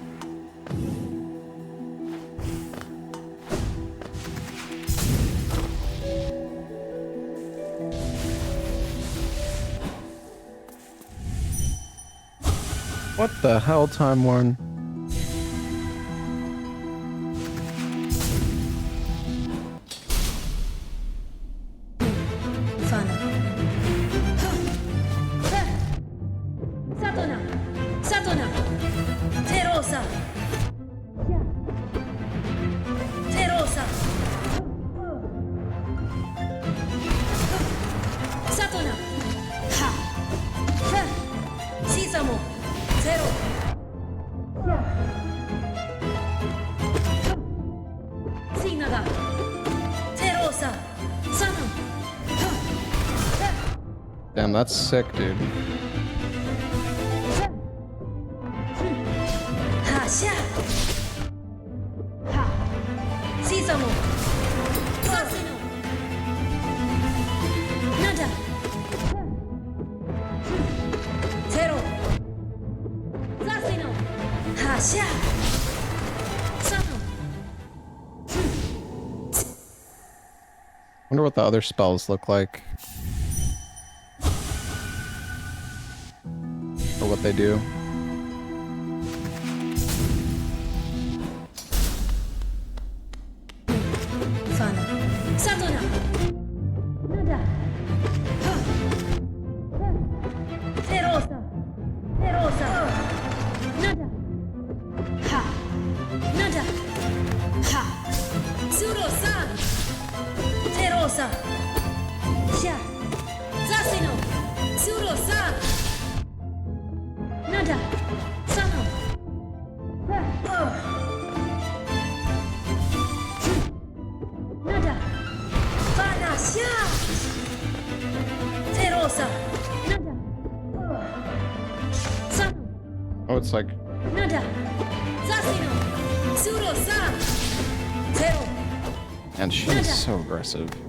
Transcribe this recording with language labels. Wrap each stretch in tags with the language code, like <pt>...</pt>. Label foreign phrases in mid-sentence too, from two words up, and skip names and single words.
<en>What the hell, Time Warn? Fana. Satona. Satona. Terosa. Terosa. Satona. Ha. Sisamo. Zero. Sinaga. Terosa. Sano. Damn, that's sick, dude. Hasha. Ha. Sisamo. Sasino. Nada. Zero. Sasino. Hasha. Sano. Wonder what the other spells look like. Or what they do. Fana. Satona. Nada. Ha. Terosa. Terosa. Nada. Ha. Nada. Ha. Suro-san. Terosa. Sha. Zasino. Suro-san. Nada. Sano. Nada. Fana. Sha. Terosa. Nada. Sano. Oh, it's like Nada. Zasino. Suro-san. Zero. and she's so aggressive.</en>